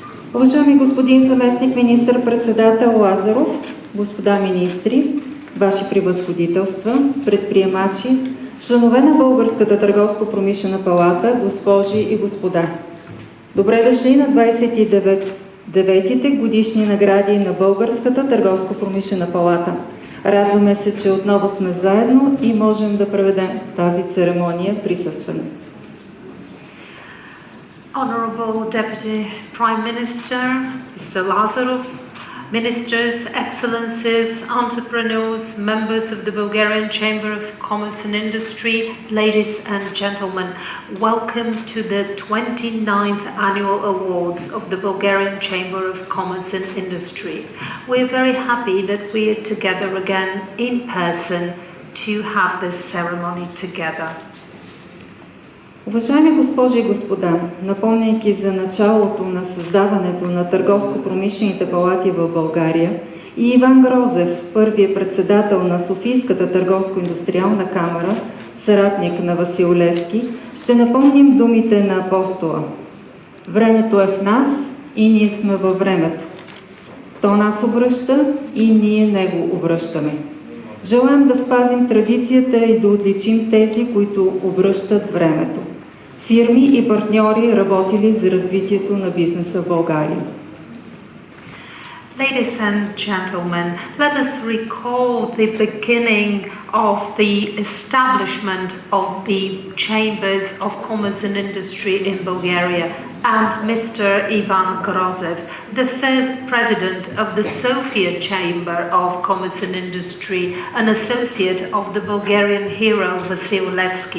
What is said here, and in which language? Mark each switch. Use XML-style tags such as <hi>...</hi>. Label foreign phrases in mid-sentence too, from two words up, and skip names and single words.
<bg>Уважаеми господин заместник министър-председател Лазаров, господа министри, ваши превъзходителства, предприемачи, членове на Българската търговско-промишлена палата, госпожи и господа. Добре дошли на 29-те годишни награди на Българската търговско-промишлена палата. Радваме се, че отново сме заедно и можем да проведем тази церемония присъствено.</bg> <en>Honorable Deputy Prime Minister, Mr. Lazarov, Ministers, Excellencies, entrepreneurs, members of the Bulgarian Chamber of Commerce and Industry, ladies and gentlemen, welcome to the 29th Annual Awards of the Bulgarian Chamber of Commerce and Industry. We're very happy that we are together again in person to have this ceremony together.</en> <bg>Уважаеми госпожи и господа, напомняйки за началото на създаването на търговско-промишлените палати в България и Иван Грозев, първият председател на Софийската търговско-индустриална камара, съратник на Васил Левски, ще напомним думите на апостола. Времето е в нас и ние сме във времето. То нас обръща и ние него обръщаме. Желаем да спазим традицията и да отличим тези, които обръщат времето. Фирми и партньори работили за развитието на бизнеса в България.</bg> <en>Ladies and gentlemen, let us recall the beginning of the establishment of the Chambers of Commerce and Industry in Bulgaria and Mr. Ivan Grozev, the first president of the Sofia Chamber of Commerce and Industry, an associate of the Bulgarian hero Vasil Levski.</en>